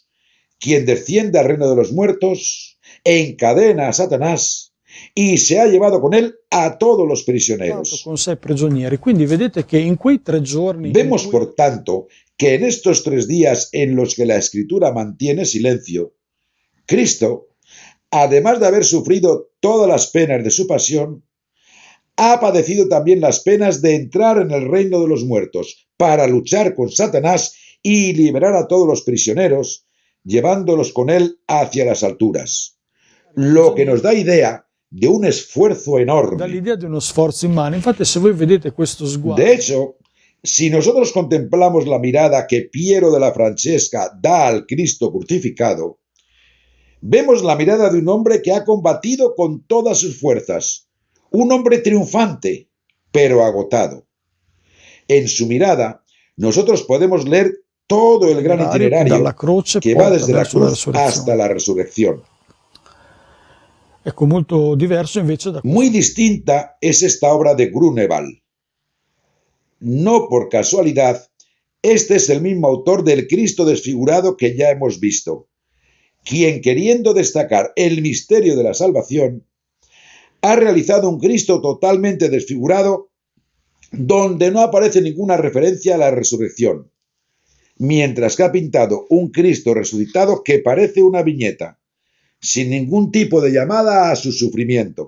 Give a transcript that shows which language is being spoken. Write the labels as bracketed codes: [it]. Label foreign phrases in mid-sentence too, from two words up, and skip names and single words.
[es] Quien desciende al reino de los muertos encadena a Satanás y se ha llevado con él a todos los prisioneros. [it] Con sé prigionieri. Quindi vedete che in quei 3 giorni [es] Vemos, [it] in cui [es] por tanto, que en estos 3 días en los que la Escritura mantiene silencio, Cristo, además de haber sufrido todas las penas de su pasión, ha padecido también las penas de entrar en el reino de los muertos para luchar con Satanás y liberar a todos los prisioneros, llevándolos con él hacia las alturas. Lo que nos da idea de un esfuerzo enorme. [it] dall'idea di uno sforzo immane. Infatti, se voi vedete questo sguardo, [es] De hecho, si nosotros contemplamos la mirada que Piero de la Francesca da al Cristo crucificado, vemos la mirada de un hombre que ha combatido con todas sus fuerzas, un hombre triunfante, pero agotado. En su mirada, nosotros podemos leer todo el gran itinerario [it] dalla croce [es] que va [it] porta [es] desde la [it] verso la [es] cruz [it] resurrezione. [es] hasta la resurrección. [it] Ecco, molto diverso invece da [es] Muy distinta es esta obra de Grunewald. No por casualidad, este es el mismo autor del Cristo desfigurado que ya hemos visto, quien, queriendo destacar el misterio de la salvación, ha realizado un Cristo totalmente desfigurado donde no aparece ninguna referencia a la resurrección, mientras que ha pintado un Cristo resucitado que parece una viñeta, sin ningún tipo de llamada a su sufrimiento.